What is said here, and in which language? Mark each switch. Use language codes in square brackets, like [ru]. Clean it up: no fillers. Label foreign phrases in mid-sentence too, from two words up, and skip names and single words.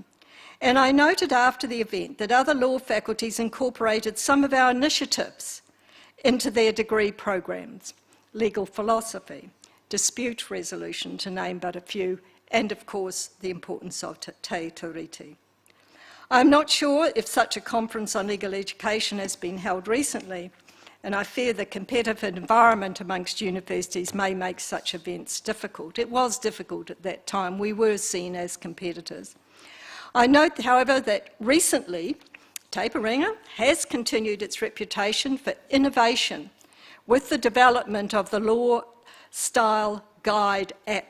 [en] And I noted after the event that other law faculties incorporated some of our initiatives into their degree programs: legal philosophy, dispute resolution, to name but a few, and of course the importance of [mi] te tiriti. [en] I'm not sure if such a conference on legal education has been held recently, and I fear the competitive environment amongst universities may make such events difficult. It was difficult at that time. We were seen as competitors. I note, however, that recently Te Piringa has continued its reputation for innovation with the development of the Law Style Guide app.